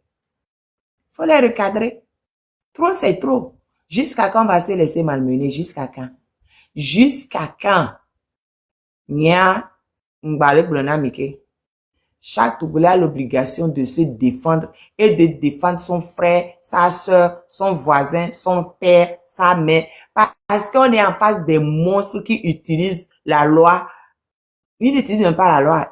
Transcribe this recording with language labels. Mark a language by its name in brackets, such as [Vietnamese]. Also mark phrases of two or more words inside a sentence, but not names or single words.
[French] Il faut les recadrer. Trop c'est trop. Jusqu'à quand on va se laisser malmener? Jusqu'à quand? Jusqu'à quand? [Ewe] Nya mbale blona mike. [French] Chaque Togolais a l'obligation de se défendre et de défendre son frère, sa soeur, son voisin, son père, sa mère. Parce qu'on est en face des monstres qui utilisent la loi Ils n'utilisent même pas la loi.